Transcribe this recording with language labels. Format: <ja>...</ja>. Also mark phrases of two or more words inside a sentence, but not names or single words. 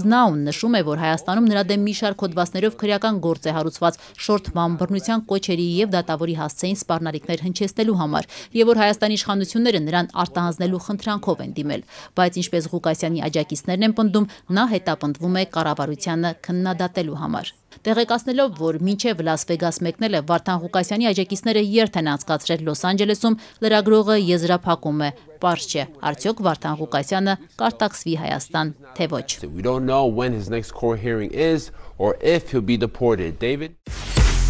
<hy>Now-ն նշում է, որ Հայաստանում նրա դեմ մի շարք հոդվածներով քրեական գործ է հարուցված շորթման, բռնության կոչերի եւ դատավորի հասցեին սպառնալիքներ հնչեցնելու համար, եւ որ Հայաստանի իշխանությունները նրան արտահանձնելու խնդրանքով են դիմել։ Բայց ինչպես Ղուկասյանի աջակիցներն են պնդում, նա հետապնդվում է կառավարությանը քննադատելու համար։ Տեղեկացնելով, որ մինչև Լաս Վեգաս մեկնել է Վարդան Ղուկասյանի աջակիցները երթ են անցկացրել Լոս Անջելեսում, լրագրողը եզրափակում է. Պարզ չէ, արդյոք Վարդան Ղուկասյանը կարտաքսվի Հայաստան, թե ոչ։</hy> <en>We don't know when his next court hearing is or if he'll be deported. David</en>